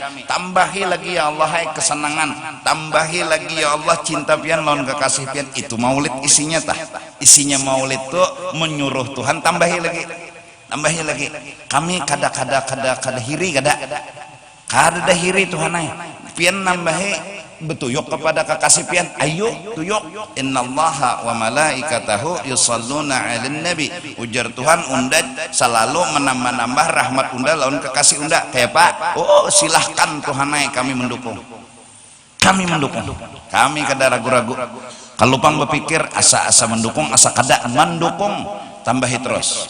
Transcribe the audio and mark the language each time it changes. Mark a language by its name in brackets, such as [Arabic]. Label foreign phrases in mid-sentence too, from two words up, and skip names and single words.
[Banjar] Tambahi lagi ya Allah kesenangan, tambahi lagi ya Allah cinta pian lawan kekasih pian. Itu maulid isinya tah, isinya maulid tuh menyuruh Tuhan tambahi lagi. Kami kada hiri, kada hiri Tuhan ay pian nambahi betuyuk kepada kekasih pian. Ayo tuyuk, [Arabic] إن الله وملائكته يصلون على النبي. [Banjar] Ujar Tuhan unda selalu menambah rahmat unda lawan kekasih unda. Kayak Pak, oh silahkan Tuhan ay, kami mendukung. Kami kada ragu-ragu. Kalau pang berpikir asa mendukung, asa kada mendukung, tambahi terus.